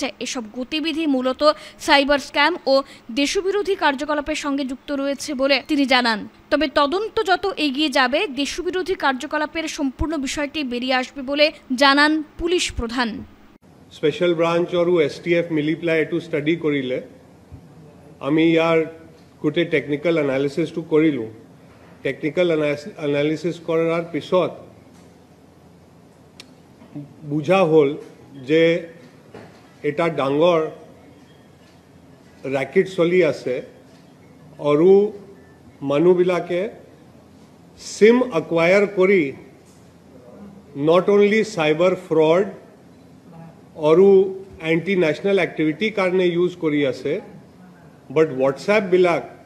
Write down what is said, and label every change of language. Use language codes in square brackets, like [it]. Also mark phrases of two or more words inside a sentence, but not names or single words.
[bn] এসব গতিবিধি মূলত [en] cyber scam [bn] ও দেশবিরোধী কার্যকলাপের সঙ্গে যুক্ত রয়েছে বলে তিনি জানান। তবে তদন্ত যত এগিয়ে যাবে, দেশবিরোধী কার্যকলাপের সম্পূর্ণ বিষয়টি বেরিয়ে আসবে বলে জানান পুলিশ প্রধান। [en] special branch [as] আর এসটিএফ মিলি পেলাই এটু স্টাডি কৰিলে। আমি ইয়াৰ গোটেই [en] technical analysis [as] কৰিলোঁ। [en] technical analysis [as] কৰাৰ পিছত বুঝা হল যে এটা ডাঙৰ ৰেকেট চলি আছে আৰু মানুহবিলাকে [en] SIM acquire [as] কৰি [en] not only cyber fraud [as] আৰু [en] anti national activity [as] কাৰণে ইউজ কৰি আছে, বাট হোৱাটছএপ বিলাক